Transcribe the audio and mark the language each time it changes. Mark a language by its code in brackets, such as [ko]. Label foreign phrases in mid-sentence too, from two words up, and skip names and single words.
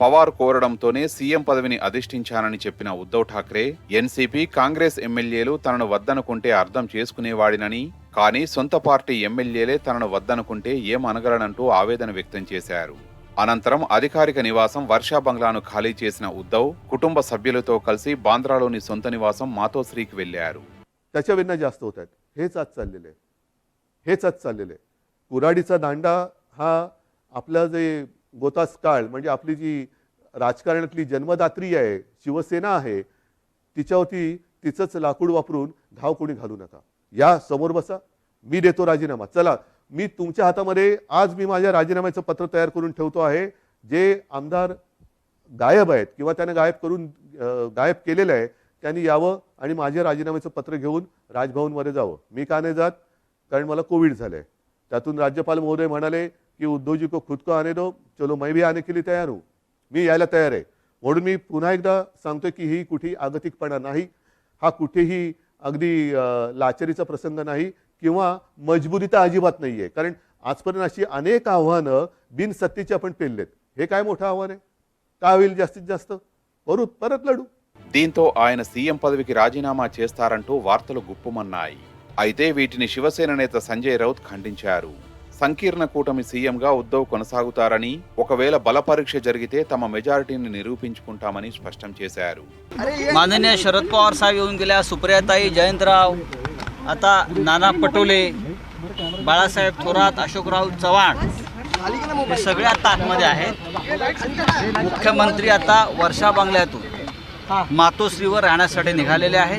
[te] పవార్ కోరడంతోనే సీఎం పదవిని అధిష్ఠించానని చెప్పిన ఉద్ధవ్ ఠాక్రే ఎన్సీపీ కాంగ్రెస్ ఎమ్మెల్యేలు తనను వద్దనుకుంటే అర్థం చేసుకునేవాడినని, కానీ సొంత పార్టీ ఎమ్మెల్యేలే తనను వద్దనుకుంటే ఏం అనగలనంటూ ఆవేదన వ్యక్తం చేశారు. అనంతరం అధికారిక నివాసం వర్షా బంగ్లాను ఖాళీ చేసిన ఉద్ధవ్ కుటుంబ సభ్యులతో కలిసి బాంద్రాలోని సొంత నివాసం మాతోశ్రీకి వెళ్లారు. [mr] त्याच्याविना जास्त होत आहेत. हेच आज चाललेलं आहे. कुऱ्हाडीचा दांडा हा आपला जे गोतास काळ म्हणजे आपली जी राजकारणातली जन्मदात्री आहे, शिवसेना आहे, तिच्यावरती तिचंच लाकूड वापरून घाव कोणी घालू नका. या समोर बसा, मी देतो राजीनामा. चला, मी तुमच्या हातामध्ये आज मी माझ्या राजीनाम्याचं पत्र तयार करून ठेवतो आहे. जे आमदार गायब आहेत किंवा त्याने गायब केलेलं आहे त्यांनी यावं आणि माझ्या राजीनाम्याचं पत्र घेऊन राजभवनमध्ये जावं. मी का नाही जात? कारण मला कोविड झालंय. त्यातून राज्यपाल महोदय म्हणाले की [hi] उद्धवजी को खुद को आने दो, चलो मैं भी आने के लिए तैयार हूं. [mr] मी यायला तयार आहे. म्हणून मी पुन्हा एकदा सांगतोय की ही कुठेही आगतिकपणा नाही, हा कुठेही अगदी लाचारीचा प्रसंग नाही किंवा मजबुरीता अजिबात नाहीये. कारण आजपर्यंत अशी अनेक आव्हानं बिनसत्तेची आपण पेललेत. हे काय मोठं आव्हान आहे? काय होईल जास्तीत जास्त? परत लढू. [te] దీంతో ఆయన సీఎం పదవికి రాజీనామా చేస్తారంటూ వార్తలు గుప్పుమన్నాయి. అయితే వీటిని శివసేన నేత సంజయ్ రౌత్ ఖండించారు. సంకీర్ణ కూటమి సీఎంగా ఉద్ధవ్ కొనసాగుతారని, ఒకవేళ బల పరీక్ష జరిగితే తమ మెజారిటీని నిరూపించుకుంటామని స్పష్టం చేశారు. [mr] माननीय शरद पवार साहेब येऊन गेल्या, सुप्रियाताई, जयंतराव, आता नाना पटोले, बाळासाहेब थोरात, अशोकराव चव्हाण हे सगळे आता आतमध्ये आहेत. मुख्यमंत्री आता वर्षा बंगल्यातून मातोश्रीवर राहण्यासाठी निघालेले आहेत.